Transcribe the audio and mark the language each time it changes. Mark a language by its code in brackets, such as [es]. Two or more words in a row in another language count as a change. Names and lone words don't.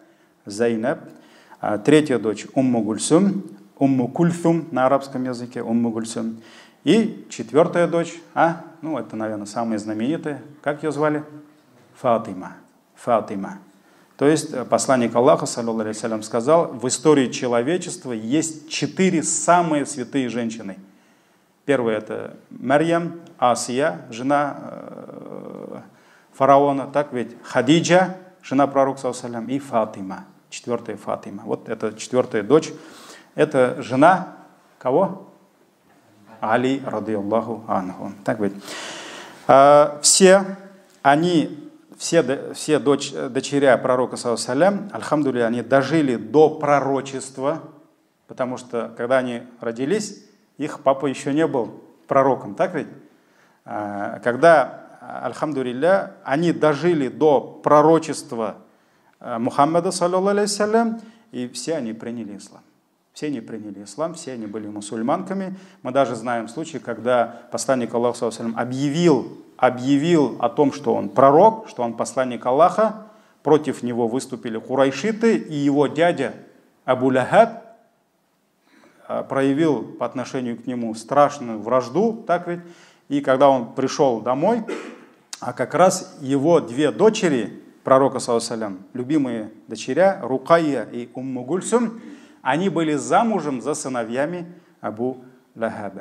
[ru] 3-я дочь Умму Кульсум на арабском языке, Умму Кульсум. И 4-я дочь, это, наверное, самая знаменитая, как ее звали? Фатима. То есть посланник Аллаха, [ar] صلى الله عليه وسلم, [ru] сказал, в истории человечества есть 4 самые святые женщины. Первая — это Марьям, Асия, жена фараона, так ведь? Хадиджа, жена пророка, [ar] صلى الله عليه وسلم, [ru] и Фатима, 4-я Фатима. Вот это 4-я дочь. Это жена кого? [ar] علي، رضي الله عنه. [ru] Так ведь. Все дочеря пророка, [ar] صلى الله عليه وسلم، الحمد لله, [ru] они дожили до пророчества, потому что, когда они родились, их папа еще не был пророком, так ведь? Когда, альхамдулилля, они дожили до пророчества Мухаммада, [ar] صلى الله عليه وسلم, [ru] и все они приняли ислам. Все они приняли ислам, все они были мусульманками. Мы даже знаем случай, когда посланник Аллаха, [ar] صلى الله عليه وسلم, [ru] объявил о том, что он пророк, что он посланник Аллаха. Против него выступили курайшиты, и его дядя Абу Лахаб проявил по отношению к нему страшную вражду, так ведь? И когда он пришел домой, а как раз его 2 дочери пророка, [ar] صلى الله عليه وسلم, [ru] любимые дочеря Рукайя и Умму Кульсум, они были замужем за сыновьями Абу Лахаба.